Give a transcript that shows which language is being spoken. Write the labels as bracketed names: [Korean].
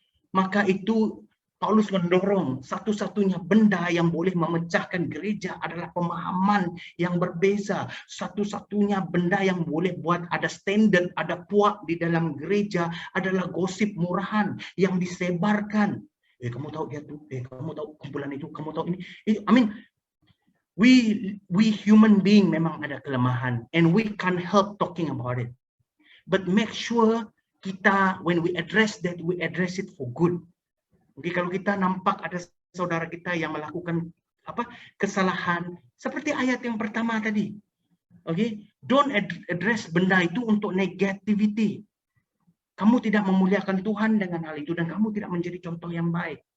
[Malay] Maka itu Paulus mendorong satu-satunya benda yang boleh memecahkan gereja adalah pemahaman yang berbeza. Satu-satunya benda yang boleh buat ada standard, ada puak di dalam gereja adalah gosip murahan yang disebarkan. Kamu tahu dia tuh, kamu tahu kumpulan itu, kamu tahu ini. [English] We human being [Malay] memang ada kelemahan, [English] and we can't help talking about it. But make sure kita, when we address that, we address it for good. [Malay] Jadi kalau kita nampak ada saudara kita yang melakukan kesalahan, seperti ayat yang pertama tadi, [English] don't address [Malay] benda itu untuk negativity. Kamu tidak memuliakan Tuhan dengan hal itu, dan kamu tidak menjadi contoh yang baik.